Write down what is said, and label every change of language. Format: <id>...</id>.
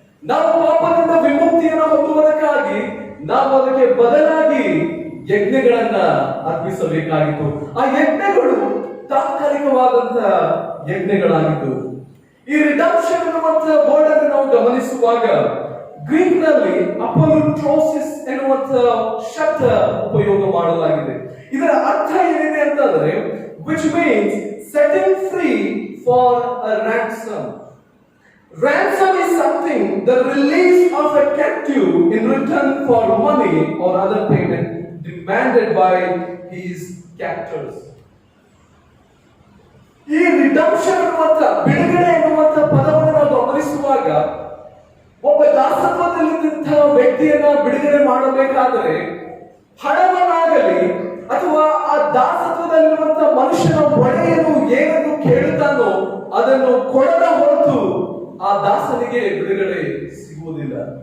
<kn>ನಾವು ಪಾಪದಿಂದ ವಿಮುಕ್ತಿಯನ್ನು ಹೊಂದುವುದಕ್ಕಾಗಿ ನಾವು ಅದಕ್ಕೆ ಬದಲಾಗಿ ಯಜ್ಞಗಳನ್ನ ಅರ್ಪಿಸಬೇಕಾಗಿತ್ತು. ಆ ಯಜ್ಞಗಳು ತಾತ್ಕಾಲಿಕವಾದಂತಹ ಯಜ್ಞಗಳಾಗಿತ್ತು. ಈ ರಿಡಂಪ್ಷನ್ ಎನ್ನುವಂತಹ ವರ್ಡ್ ಅನ್ನು ನಾವು ಗಮನಿಸುವಾಗ ಗ್ರೀಕ್ ನಲ್ಲಿ ಅಪೊಲುಟ್ರೋಸಿಸ್ ಎನ್ನುವಂತಹ ಶಬ್ದ ಉಪಯೋಗ ಮಾಡಲಾಗಿದೆ. ಇದರ ಅರ್ಥ ಏನಿದೆ ಅಂತಂದ್ರೆ</kn> <en>which means setting free for a ransom. Ransom is something, the release of a captive in return for money or other payment demanded by his captors.</en> <kn>ಈ ರಿಡಂಪ್ಷನ್ ಎನ್ನುವಂತ ಬಿಡುಗಡೆ ಎನ್ನುವಂತ ಪದವನ್ನು ನಾವು ಗಮನಿಸುವಾಗ ಒಬ್ಬ ದಾಸತ್ವದಲ್ಲಿದ್ದಂತಹ ವ್ಯಕ್ತಿಯನ್ನ ಬಿಡುಗಡೆ ಮಾಡಬೇಕಾದರೆ ಹಣವನ್ನಾಗಲಿ ಅಥವಾ ಆ ದಾಸತ್ವದಲ್ಲಿರುವಂತಹ ಮನುಷ್ಯನ ಒಡೆಯನು ಏನನ್ನು ಕೇಳುತ್ತಾನೋ ಅದನ್ನು ಕೊಡದ ಹೊರತು ಆ ದಾಸನಿಗೆ ಬಿಡುಗಡೆ ಸಿಗುವುದಿಲ್ಲ.</kn>